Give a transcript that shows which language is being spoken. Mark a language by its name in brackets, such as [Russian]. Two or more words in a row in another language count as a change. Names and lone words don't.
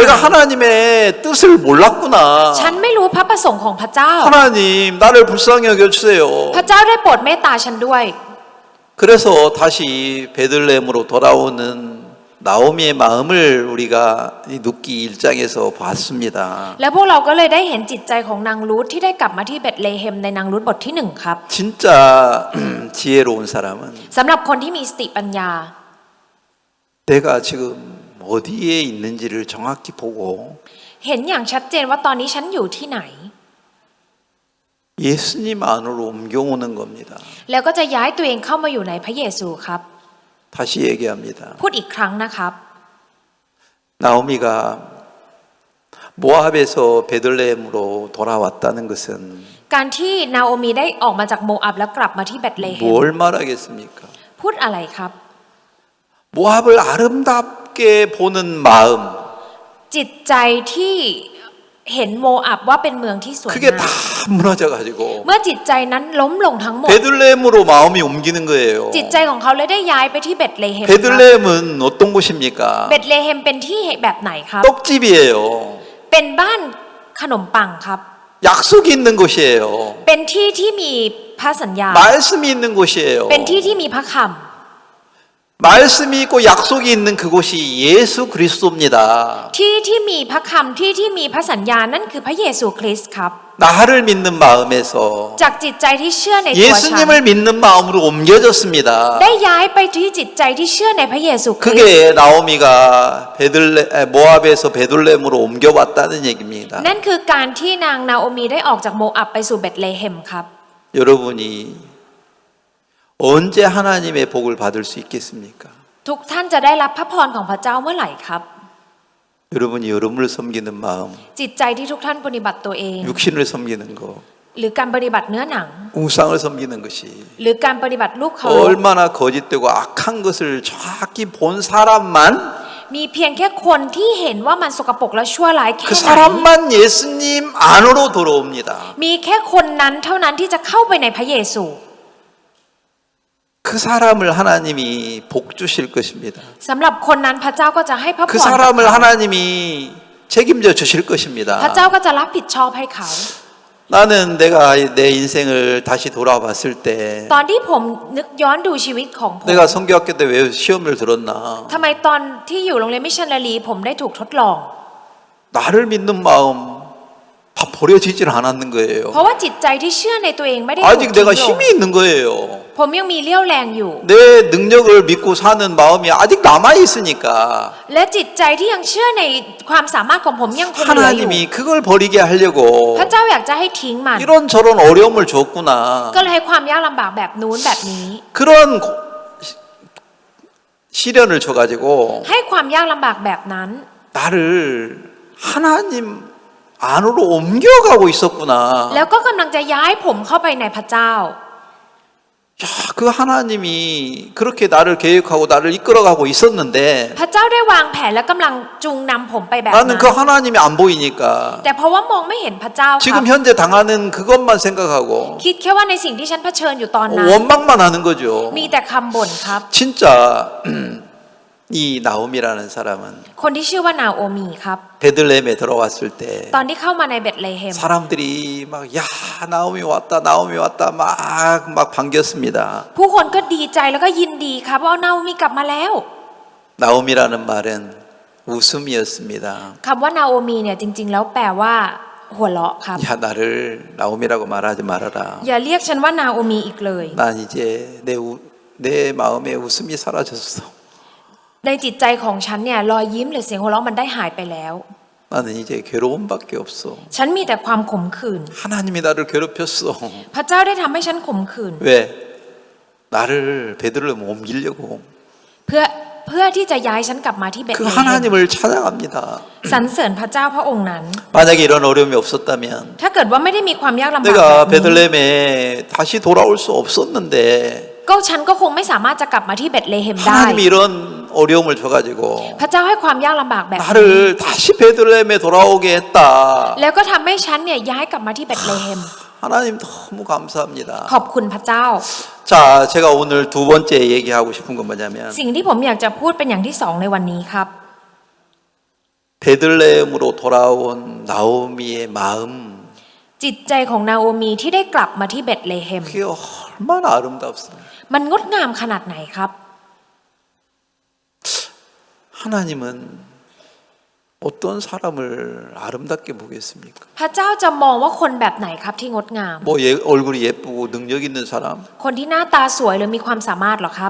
[Korean] 내가 하나님의 뜻을 몰랐구나. [Thai] ฉันไม่รู้พระประสงค์ของพระเจ้า [Korean] 하나님 나를 불쌍히 여겨주세요. [Thai] พระเจ้าได้โปรดเมตตาฉันด้วย [Korean] 그래서 다시 베들레헴으로 돌아오는 나오미의 마음을 우리가 룻기 1장에서 봤습니다. [Thai] และพวกเราก็เลยได้เห็นจิตใจของนางรูธที่ได้กลับมาที่เบธเลเฮมในนางรูธบทที่1ครับ [Korean] 진짜 지혜로운 사람은 [Thai] สำหรับคนที่มีสติปัญญา [Korean] 내가 지금 어디에 있는지를 정확히 보고 [Thai] เห็นอย่างชัดเจนว่าตอนนี้ฉันอยู่ที่ไหน [Korean] 예수님 안으로 옮겨오는 겁니다. [Thai] แล้วก็จะย้ายตัวเองเข้ามาอยู่ในพระเยซูครับ [Korean] 다시 얘기합니다. [Thai] พูดอีกครั้งนะครับ [Korean] 나오미가 모압에서 베들레헴으로 돌아왔다는 것은 [Thai] การที่นาโอมีได้ออกมาจากโมอับแล้วกลับมาที่เบธเลเฮม [Korean] 뭘 말하겠습니까? [Thai] พูดอะไรครับ [Korean] 모압을 아름답게 보는 마음 [Thai] จิตใจที่เห็นโมอับว่าเป็นเมืองที่สวย [Korean] 그게 [Thai] งาม [Korean] 다 무너져가지고 [Thai] เมื่อจิตใจนั้นล้มลงทั้งหมด [Korean] 베들레헴으로 마음이 옮기는 거예요. [Thai] จิตใจของเขาเลยได้ย้ายไปที่เบธเลเฮมครับ [Korean] 베들레헴은 어떤 곳입니까? [Thai] เบธเลเฮมเป็นที่แบบไหนครับ [Korean] 떡집이에요. [Thai] เป็นบ้านขนมปังครับ [Korean] 약속이 있는 곳이에요. [Thai] เป็นที่ที่มีพระสัญญา [Korean] 말씀이 있는 곳이에요. [Thai] เป็นที่ที่มีพระค [Korean] 말씀이 있고 약속이 있는 그곳이 예수 그리스도입니다. [Thai] ำที่ที่มีพระคำที่ที่มีพระสัญญานั่นคือพระเยซูคริสต์ครับ [Korean] 나를 믿는 마음에서 [Thai] จากจิตใจที่เชื่อในตัวฉัน [Korean] 예수님을 믿는 마음으로 옮겨졌습니다. [Thai] ได้ย้ายไปที่จิตใจที่เชื่อในพระเยซูคริสต์ [Korean] 그게 나오미가 모압에서 베들레헴으로 옮겨왔다는 얘기입니다. [Thai] นั่นคือการที่นางนาโอมีได้ออกจากโมอับไปสู่เบธเลเฮมครับ [Korean] 여러분이 언제 하나님의 복을 받을 수 있겠습니까? [Thai] ทุกท่านจะได้รับพระพรของพระเจ้าเมื่อไหร่ครับ [Korean] 여러분이 여러분을 섬기는 마음, [Thai] จิตใจที่ทุกท่านปฏิบัติตัวเอง [Korean] 육신을 섬기는 거, [Thai] หรือการปฏิบัติเนื้อหนัง [Korean] 우상을 섬기는 것이 [Thai] หรือการปฏิบัติลูกเขา [Korean] 얼마나 거짓되고 악한 것을 정확히 본 사람만 [Thai] มีเพียงแค่คนที่เห็นว่ามันสกปรกและชั่วร้ายแค่ [Korean] 그 [Thai] ไหน [Korean] 사람만 예수님 안으로 들어옵니다. [Thai] มีแค่คนนั้นเท่านั้นที่จะเข้าไปในพระเยซู [Korean] 그 사람을 하나님이 복 주실 것입니다. [Thai] สำหรับคนนั้นพระเจ้าก็จะให้พระพ [Korean] 그 [Thai] รกับ [Korean] 사람을 [Thai] เขา [Korean] 하나님이 책임져 주실 [Thai] พระ [Korean] 것입니다. [Thai] เจ้าก็จะรับผิดชอบให้เขา [Korean] 나는 내가 내 인생을 다시 돌아봤을 때 [Thai] ตอนที่ผมนึกย้อนดูชีวิตของผม [Korean] 내가 성교학교 때 왜 시험을 들었나? [Thai] ทำไมตอนที่อยู่โรงเรียนมิชชันนารีผมได้ถูกทดลอง [Korean] 나를 믿는 마음 다 버려지질 않았는 거예요. [Thai] เพราะว่าจิตใจที่เชื่อในตัวเองไม่ได้ถูก [Korean] 아직 [Thai] ทิ้ง [Korean] 내가 [Thai] ลง [Korean] 힘이 있는 거예요. [Thai] ผมยังมีเลี้ยวแรงอยู่ [Korean] 내 능력을 믿고 사는 마음이 아직 남아 있으니까 [Thai] และจิตใจที่ยังเชื่อในความสามารถของผมยังคงเหลืออยู่ [Korean] 하나님이 그걸 버리게 하려고 [Thai] พระเจ้าอยากจะให้ทิ้งมัน [Korean] 이런저런 어려움을 줬구나. [Thai] ก็เลยให้ความยากลำบากแบบนู้นแบบนี้ [Korean] 그런 시련을 줘가지고 [Thai] ให้ความยากลำบากแบบนั้น [Korean] 나를 하나님 안으로 옮겨가고 있었구나. [Thai] แล้วก็กำลังจะย้ายผมเข้าไปในพระเจ้า [Korean] 야, 그 하나님이 그렇게 나를 계획하고 나를 이끌어가고 있었는데 [Thai] พระเจ้าได้วางแผนและกำลังจูงนำผมไปแบบนั้น [Korean] 나는 그 하나님이 안 보이니까 [Thai] แต่เพราะว่ามองไม่เห็นพระเจ้าครับ [Korean] 지금 현재 당하는 그것만 생각하고 [Thai] คิดแค่ว่าในสิ่งที่ฉันเผชิญอยู่ตอนนั้น [Korean] 원망만 하는 거죠. [Thai] มีแต่คำบ่นครับ [Korean] 진짜 이 나옴이라는 사람은 [Thai] คนที่ชื่อว่านาโอมีครับ [Korean] 베들레헴에 들어왔을 때 [Thai] ตอนที่เข้ามาในเบธเลเฮม [Korean] 사람들이 막 야 나옴이 왔다 막 반겼습니다. [Thai] ผู้คนก็ดีใจแล้วก็ยินดีครับว่านาโอมีกลับมาแล้ว [Korean] 나옴이라는 말은 웃음이었습니다. [Thai] คำว่านาโอมีเนี่ยจริงๆแล้วแปลว่าหัวเราะครับ [Korean] 야 나를 나옴이라고 말하지 말아라. [Thai] อย่าเรียกฉันว่านาโอมีอีกเลย [Korean] 난 이제 내 마음에 웃음이 사라졌어. [Thai] ในจิตใจของฉันเนี่ยรอยยิ้มหรือเสียงหัวเราะมันได้หายไปแล้ว [Korean] 나는 이제 괴로움밖에 없어. [Thai] ฉันมีแต่ความขมขื่น [Korean] 하나님이 나를 괴롭혔어. [Thai] พระเจ้าได้ทำให้ฉันขมขื่น [Korean] 왜? 나를 베들레헴 옮기려고. [Thai] เพื่อที่จะย้ายฉันกลับมาที่เบธ [Korean] 그 [Thai] เลเฮม [Korean] 하나님을 찬양합니다. [Thai] สรรเสริญพระเจ้าพระองค์นั้น [Korean] 만약에 이런 어려움이 없었다면 [Thai] ถ้าเกิดว่าไม่ได้มีความยากลำบาก [Korean] 내가 [Thai] แบบนี้ [Korean] 베들레헴에 다시 돌아올 수 없었는데 [Thai] ก็ฉันก็คงไม่สามารถจะกลับมาที่เบธเลเฮมได้ [Korean] 하나님이 이런 어려움을 줘가지고 [Thai] พระเจ้าให้ความยากลำบากแบบนี้ [Korean] 나를 다시 베들레헴에 돌아오게 했다. [Thai] แล้วก็ทำให้ฉันเนี่ยย้ายกลับมาที่เบธเลเฮม [Korean] 하나님 너무 감사합니다. [Thai] ขอบคุณพระเจ้า [Korean] 자, 제가 오늘 두 번째 얘기하고 싶은 건 뭐냐면 [Thai] สิ่งที่ผมอยากจะพูดเป็นอย่างที่สองในวันนี้ครับ [Korean] 베들레헴으로 돌아온 나오미의 마음 [Thai] จิตใจของนาโอมีที่ได้กลับมาที่เบธเลเฮม [Korean] 그게 얼마나 아름답습니까? [Thai] มันงดงามขนาดไหนครับ [Korean] 하나님은 어떤 사람을 아름답게 보겠습니까? [Thai] พระเจ้าจะมองว่าคนแบบไหนครับที่งดงาม [Korean] 뭐 얼굴이 예쁘고 능력 있는 사람? [Thai] คนที่หน้าตาสวยหรือมีความสามารถหรอครับ